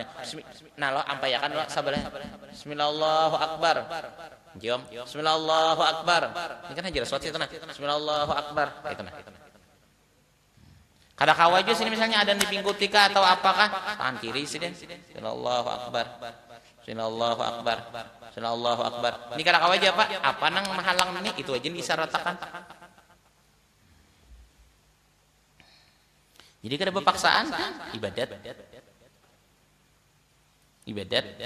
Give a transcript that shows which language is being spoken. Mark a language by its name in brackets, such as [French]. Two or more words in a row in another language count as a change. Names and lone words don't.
[Banjar] Nah lo ampai ya kan lo sabarnya. Bismillahirrahmanirrahim. Jom. Bismillahirrahmanirrahim. Ini kan hajar aswad itu nah. Bismillahirrahmanirrahim. Itu nah. Kada kawa aja sini misalnya ada di pinggul tika atau apakah tangan kiri sih den. Bismillahirrahmanirrahim. Bismillahirrahmanirrahim. Bismillahirrahmanirrahim. Ini kada kawa aja Pak. Apa nang menghalang ini? Itu aja disyaratkan. Jadi kada berpaksaan ibadat. Ibadat.